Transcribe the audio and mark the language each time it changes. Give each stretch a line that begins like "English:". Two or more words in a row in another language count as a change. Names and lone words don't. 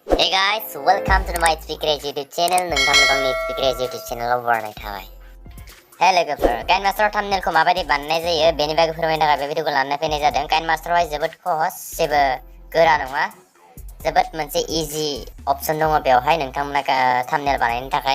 English: guys, welcome to my Speak Crazy YouTube channel.
Bodo: नोंथांमोनखौ आंनि
English: Speak Crazy YouTube channel
Bodo: आव बरायनाय थाबाय। हे लोगोफोर, काइनमास्टार थाम्बनेलखौ माबायदि बानायनाय जायो बेनि बागै फोरमायनो थाखाय बे भिडिअखौ लानानै फैनाय जादों। काइनमास्टारावहाय जोबोद सहज, जेबो गोरा नङा। जोबोद मोनसे
English: easy option
Bodo: दङ बेवहाय नोंथांमोना थाम्बनेल बानायनो थाखाय।